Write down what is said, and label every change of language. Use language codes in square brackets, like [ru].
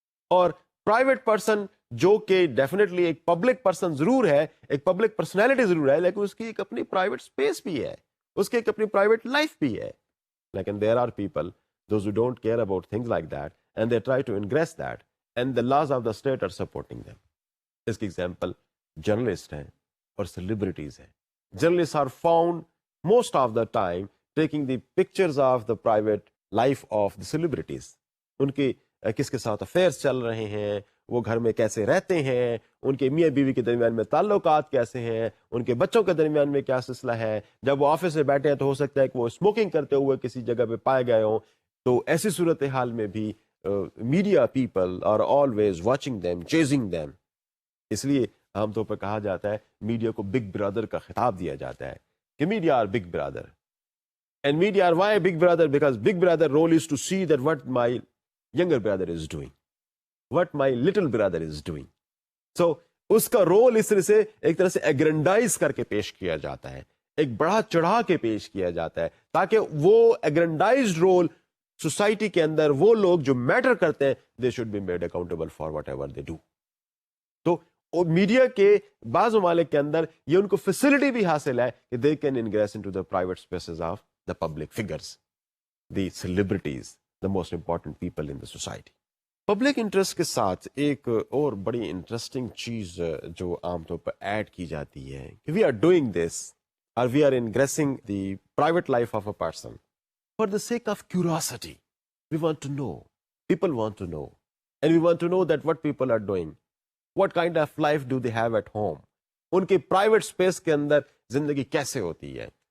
[ur] اور private person جو کہ ڈیفینیٹلی ایک پبلک پرسن ضرور ہے, ایک پبلک پرسنالٹی ضرور ہے, لیکن اس کی ایک اپنی پرائیویٹ اسپیس بھی ہے, اس کی ایک اپنی پرائیویٹ لائف بھی ہے. [en] لیکن there are people those who don't care about things like that and they try to ingress that and the laws of the state are supporting them. [ur] اس کی ایگزامپل جرنلسٹ ہیں اور سیلیبریٹیز ہیں. [en] Journalist are found most of the time taking the pictures of the private life of the celebrities. [ur] ان کی کس کے ساتھ affairs چل رہے ہیں, وہ گھر میں کیسے رہتے ہیں, ان کے میاں بیوی کے درمیان میں تعلقات کیسے ہیں, ان کے بچوں کے درمیان میں کیا سلسلہ ہے. جب وہ آفس میں بیٹھے ہیں تو ہو سکتا ہے کہ وہ اسموکنگ کرتے ہوئے کسی جگہ پہ پائے گئے ہوں. تو ایسی صورتحال میں بھی [en] Media people are always watching them, chasing them. [ur] اس لیے عام طور پر کہا جاتا ہے, میڈیا کو بگ برادر کا خطاب دیا جاتا ہے کہ [en] Media are big brother. And media are why big brother, because big brother role is to see that what my younger brother is doing, what my little brother is doing. [ur] So اس کا role اس طرح سے ایک طرح سے ایگرینڈائز کر کے پیش کیا جاتا ہے, ایک بڑا چڑھا کے پیش کیا جاتا ہے تاکہ وہ ایگرینڈائزڈ رول سوسائٹی کے اندر وہ لوگ جو میٹر کرتے ہیں [en] they should be made accountable for whatever they do. [ur] تو میڈیا کے بعض ممالک کے اندر یہ ان کو فیسلٹی بھی حاصل ہے کہ [en] they can ingress into the private spaces of the public figures, the celebrities, the most important people in the society. [ur] Public interest کے ساتھ ایک اور بڑی انٹرسٹنگ چیز جو عام طور پر ایڈ کی جاتی ہے کہ [en] We are doing this اور we are ingressing the private life of a person for the sake of curiosity. We want to know, people want to know, and we want to know that what people are doing, what kind of life do they have at home, [ur] ان کے private space کے اندر زندگی کیسے ہوتی ہے.